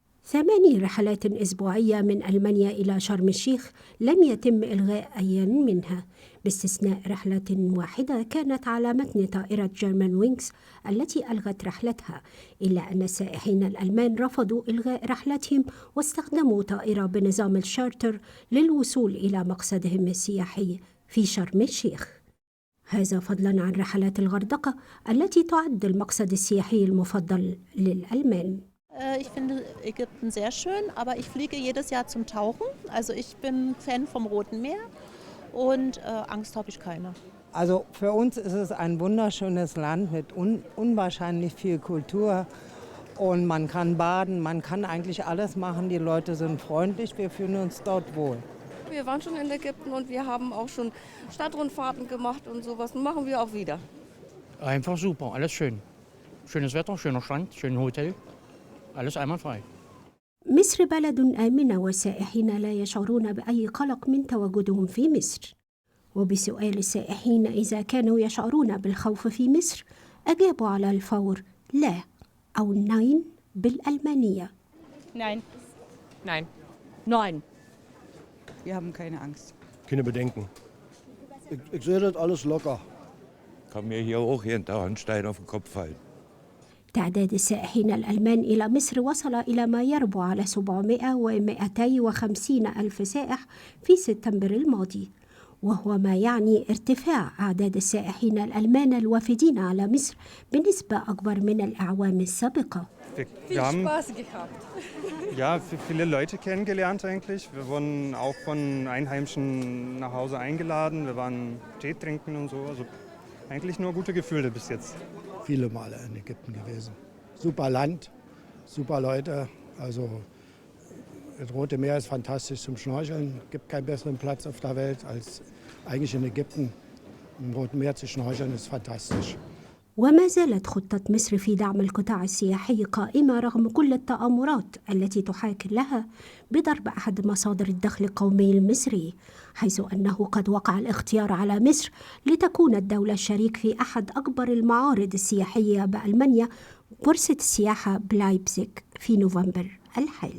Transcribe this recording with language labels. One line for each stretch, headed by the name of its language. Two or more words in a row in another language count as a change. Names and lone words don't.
Arabic: 8 رحلات أسبوعية من ألمانيا إلى شرم الشيخ لم يتم إلغاء أي منها، باستثناء رحلة واحدة كانت على متن طائرة جيرمان وينكس التي ألغت رحلتها، إلا أن السائحين الألمان رفضوا إلغاء رحلتهم واستخدموا طائرة بنظام الشارتر للوصول إلى مقصدهم السياحي في شرم الشيخ. هذا فضلاً عن رحلات الغردقة التي تعد المقصد السياحي المفضل للألمان.
German: Ich finde Ägypten sehr schön, aber ich fliege jedes Jahr zum Tauchen. Also ich bin Fan vom Roten Meer und Angst habe ich keine. Also für uns ist es ein wunderschönes Land mit unwahrscheinlich viel Kultur und man kann baden, man kann eigentlich alles machen. Die Leute sind freundlich, wir fühlen uns dort wohl. Wir waren schon in Ägypten und wir haben auch schon Stadtrundfahrten gemacht und sowas. Machen wir auch wieder. Einfach super, alles schön. Schönes Wetter, schöner Strand, schönes Hotel. Alles einwandfrei.
Arabic: مصر بلد آمنة والسائحين لا يشعرون بأي قلق من تواجدهم في مصر. وبسؤال السائحين إذا كانوا يشعرون بالخوف في مصر أجابوا على الفور لا أو ناين بالألمانية.
German: Nein. Nein. Nein. Wir haben keine Angst. Keine Bedenken. Ich sehe das alles locker. Kann mir hier auch jeden Tag ein Stein auf den Kopf fallen.
Arabic: تعداد السائحين الألمان إلى مصر وصل إلى ما يربو على 700 و250 ألف سائح في سبتمبر الماضي، وهو ما يعني ارتفاع أعداد السائحين الألمان الوافدين على مصر بنسبة أكبر من الأعوام السابقة.
German: Wir haben viele Leute kennengelernt eigentlich. Wir wurden auch von Einheimischen nach Hause eingeladen. Wir waren Tee trinken und so. Also eigentlich nur gute Gefühle bis jetzt. Viele Male in Ägypten gewesen. Super Land, super Leute. Also das Rote Meer ist fantastisch zum Schnorcheln. Es gibt keinen besseren Platz auf der Welt als eigentlich in Ägypten. Im Roten Meer zu schnorcheln ist fantastisch.
Arabic: وما زالت خطة مصر في دعم القطاع السياحي قائمة رغم كل التآمرات التي تحاكي لها بضرب أحد مصادر الدخل القومي المصري، حيث أنه قد وقع الاختيار على مصر لتكون الدولة الشريك في أحد أكبر المعارض السياحية بألمانيا، بورصة السياحة بلايبزيغ في نوفمبر الحالي.